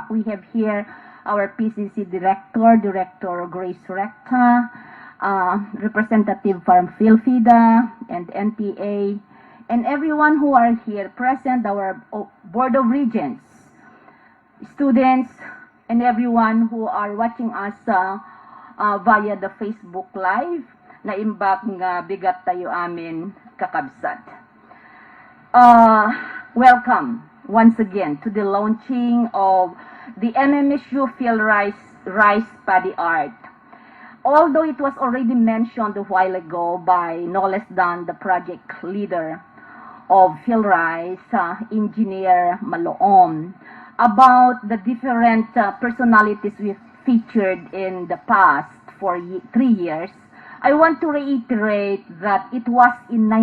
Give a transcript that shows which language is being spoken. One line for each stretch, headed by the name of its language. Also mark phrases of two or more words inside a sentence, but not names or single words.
English: We have here our PCC Director Grace Recta, Representative from PhilFIDA and NPA, and everyone who are here present, our Board of Regents, students, and everyone who are watching us via the Facebook Live,
Iloko: na imbak nga bigat tayo amin kakabsat.
English: Welcome once again to the launching of the MMSU Phil Rice Paddy Art. Although it was already mentioned a while ago by no less than the project leader of Phil Rice, Engineer Maloom, about the different personalities we've featured in the past for 3 years, I want to reiterate that it was in